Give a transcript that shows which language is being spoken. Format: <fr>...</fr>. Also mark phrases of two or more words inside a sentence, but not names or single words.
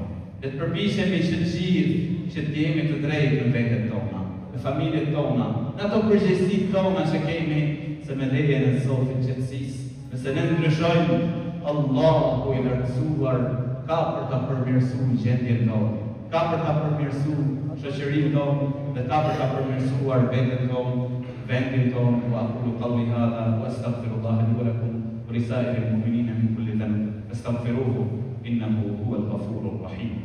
<sq>Le të përbishemi që të gjithë që të jemi të drejtë në veten tona, në familjet tona, në ato përgjegjësitë tona që kemi, se me lejen e Zotit qetësisë, nëse ne ndryshojmë, Allahu i lartësuar ka për ta përmirësuar gjendjen tonë, ka për ta përmirësuar shoqërinë tonë dhe ka për ta përmirësuar veten tonë, vendin tonë.</sq> <ar>وأقول قولي هذا وأستغفر الله لي ولكم ولسائر المؤمنين من كل ذنب فاستغفروه إنه هو الغفور الرحيم.</ar>